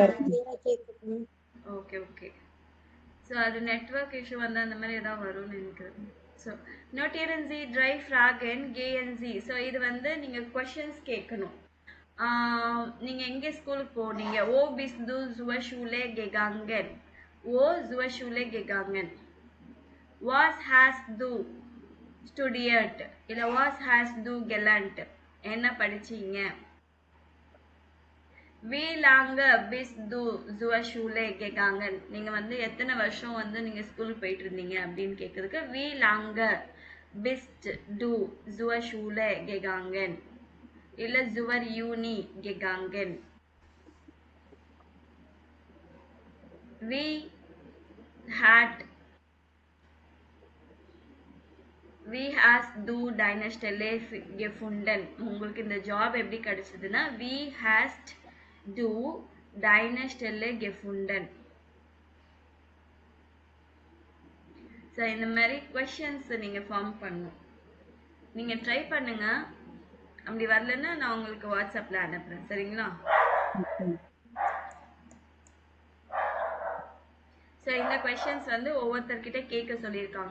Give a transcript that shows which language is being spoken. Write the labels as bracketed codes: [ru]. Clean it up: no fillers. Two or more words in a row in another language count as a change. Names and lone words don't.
[ta] கேக்குது. [en] ஓகே ஓகே. [ta] சோ அது [en] network issue [ta] வந்தா அந்த மாதிரி ஏதாவது வரும்னு நினைக்கிறேன். [de] so notieren Sie drei Fragen KNG. [ta] ஸோ இது வந்து நீங்க கொஷின்ஸ் கேட்கணும். நீங்க எங்க ஸ்கூலுக்கு போனீங்க? [de] wo bist du zur Schule gegangen. ஓ zur Schule gegangen. Was hast du studiert? இல்ல was hast du gelernt? [ta] என்ன படிச்சீங்க? [de] Wie lange bist du zur Schule gegangen? [ta] நீங்க வந்து எத்தனை வருஷம் வந்து நீங்க ஸ்கூல் போயிட்டு இருந்தீங்க அப்படின்னு கேக்குறதுக்கு [de] wie lange bist du zur Schule gegangen? இல்ல zur Uni gegangen. Wie hast du deine Stelle gefunden? [ta] உங்களுக்கு இந்த ஜாப் எப்படி கிடைச்சதுன்னா [de] wie hast du deine Stelle gefunden. [ta] ஸோ இந்த மாதிரி கொஷின்ஸ் நீங்க ஃபார்ம் பண்ணணும். நீங்க ட்ரை பண்ணுங்க. அப்படி வரலன்னா நான் உங்களுக்கு வாட்ஸ்அப்ல அனுப்புறேன். சரிங்களா? ஸோ இந்த கொஷின்ஸ் வந்து ஒவ்வொருத்தர்கிட்ட கேட்க சொல்லியிருக்காங்க.